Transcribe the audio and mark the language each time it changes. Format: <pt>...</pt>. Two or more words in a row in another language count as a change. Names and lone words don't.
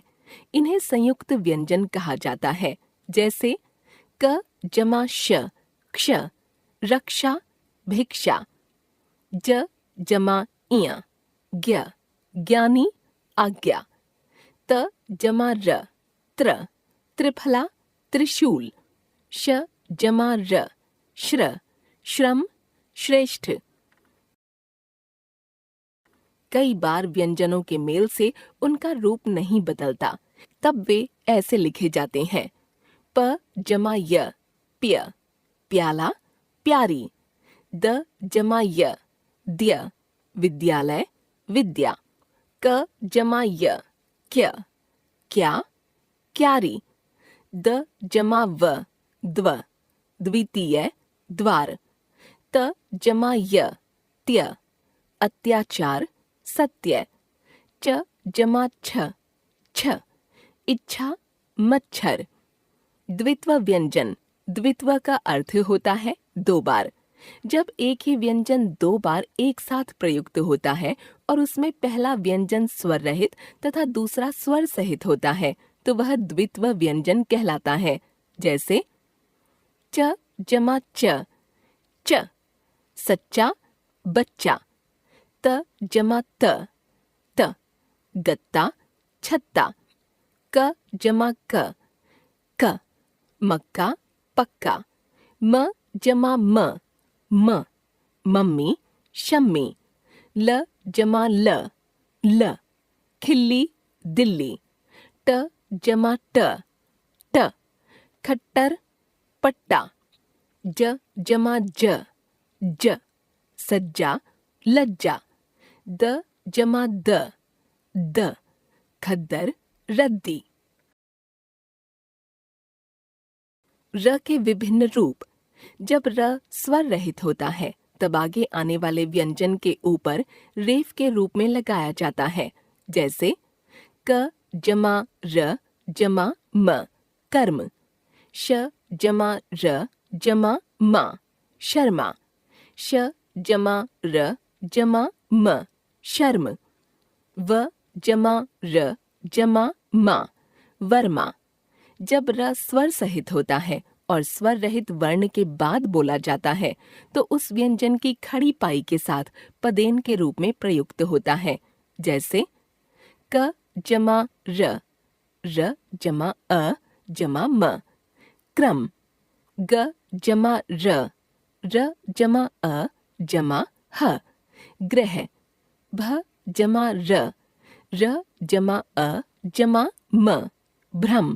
<hi>इन्हें संयुक्त व्यंजन कहा जाता है, जैसे क जमा श, क्ष, रक्षा, भिक्षा। ज जमा इया, ज्ञ, ज्ञानी, आज्ञा। त जमा र, त्र, त्रिफला, त्रिशूल। श जमा र, श्र, श्रम, श्रेष्ठ। कई बार व्यंजनों के मेल से उनका रूप नहीं बदलता, तब वे ऐसे लिखे जाते हैं। प जमा य, प्य, प्याला, प्यारी। द जमा य, द्य, विद्यालय, विद्या। क जमा य, क्य, क्या, क्यारी। द जमा व, द्व, द्वितीय, द्वार। त जमा य, त्य, अत्याचार, सत्य। च जमा छ, छ, इच्छा, मच्छर। द्वित्व व्यंजन, द्वित्व का अर्थ होता है दो बार। जब एक ही व्यंजन दो बार एक साथ प्रयुक्त होता है और उसमें पहला व्यंजन स्वर रहित तथा दूसरा स्वर सहित होता है, तो वह द्वित्व व्यंजन कहलाता है। जैसे च जमा च, च, सच्चा बच्चा। त जमा त, त, गत्ता छत्ता। क जमा क, क, मक्का पक्का। म जमा म, म, मम्मी शम्मी। ल जमा ल, ल, खिल्ली दिल्ली। ट जमा ट, ट, खट्टर पट्टा। ज जमा ज, ज, सज्जा लज्जा। द जमा द, द, खद्दर रद्दी। र के विभिन्न रूप। जब र स्वर रहित होता है तब आगे आने वाले व्यंजन के ऊपर रेफ के रूप में लगाया जाता है। जैसे क जमा र जमा म, कर्म। श जमा र जमा मा, शर्मा। श जमा र जमा म, शर्म। व जमा र जमा मा, वर्मा। जब र स्वर सहित होता है और स्वर रहित वर्ण के बाद बोला जाता है तो उस व्यंजन की खड़ी पाई के साथ पदेन के रूप में प्रयुक्त होता है। जैसे क जमा र, र जमा अ जमा म, क्रम। ग जमा र, र जमा अ जमा ह, ग्रह। भ जमा र, र जमा अ जमा म, भ्रम।</hi>